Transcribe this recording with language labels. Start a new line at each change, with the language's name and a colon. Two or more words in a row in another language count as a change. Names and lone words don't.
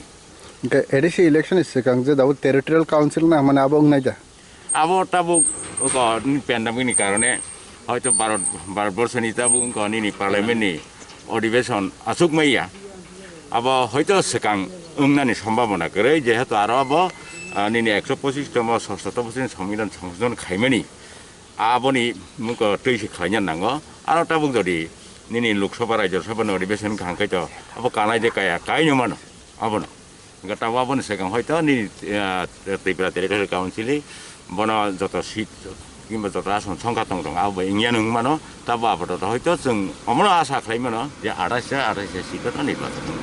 Bodo: ओमफ्राय एडिसि इलेक्शन सिगां जे दाबो
English: territorial council
Bodo: ना माने आबो ओंनाय दा आबो ताबुक पेन्डामिकनि कारणे हयथ' भारतबर्षनि ताबुक नि पार्लियामेन्टनि अधिवेशन आसुकमैया आबो हयथ' सिगां ओंनानि सम्भावना गरै जेहेतु आरो आबो निनि 125तम 66 संविधान संशोधन खायमानि आबोनि मुख तैसि खायनो नांगौ आरो ताबुक जदि निनि लोकसभा राज्यसभा अधिवेशन खांखैत आबो कानाय जे काया कायनो मानो आबोनो गताबो आबोनो सिगां हयथ' निनि त्रिपुरा
English: territorial council
Bodo: बन जत सीट किंबा जत आसन संख्या दं आबो इंगिया नों मानो ताबो आबोथ' हयथ' जों अमनो आसा खालामो जे 28 सीटत निर्वाचन